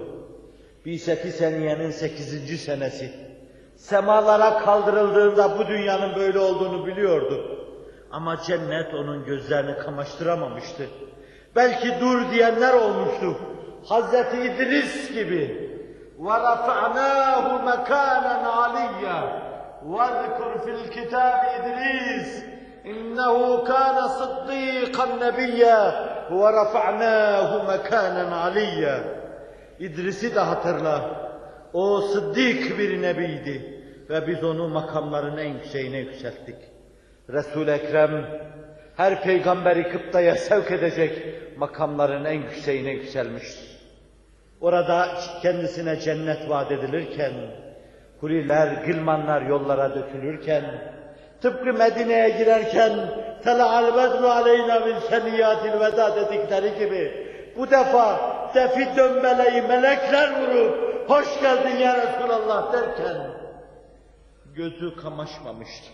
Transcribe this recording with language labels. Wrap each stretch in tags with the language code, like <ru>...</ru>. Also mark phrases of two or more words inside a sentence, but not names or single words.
<tr>Bi'set-i Seniye'nin 8. senesi. Semalara kaldırıldığında bu dünyanın böyle olduğunu biliyordu. Ama cennet onun gözlerini kamaştıramamıştı. Belki dur diyenler olmuştu. Hazreti İdris gibi.</tr> <ar>وَرَفَعْنَاهُ مَكَانًا عَلِيًّا وَاذْكُرْ فِي الْكِتَابِ إِدْرِيسَ إِنَّهُ كَانَ صِدِّيقًا نَبِيًّا وَرَفَعْنَاهُ مَكَانًا عَلِيًّا</ar> <tr>İdris'i de hatırla. O sıddık bir nebiydi ve biz onu makamların en yükseğine yükselttik. Resul-i Ekrem her peygamberi Kıpta'ya sevk edecek makamların en yükseğine yükselmiştir. Orada kendisine cennet vaat edilirken, huriler, gılmanlar yollara dökülürken, tıpkı Medine'ye girerken</tr> <ar>"طلع البدر علينا من ثنيات الوداع"</ar> <tr>dedikleri gibi bu defa defi dönmeleyi melekler vurup "Hoş geldin</tr> <ar>يا رسول الله"</ar> <tr>derken gözü kamaşmamıştı.</tr>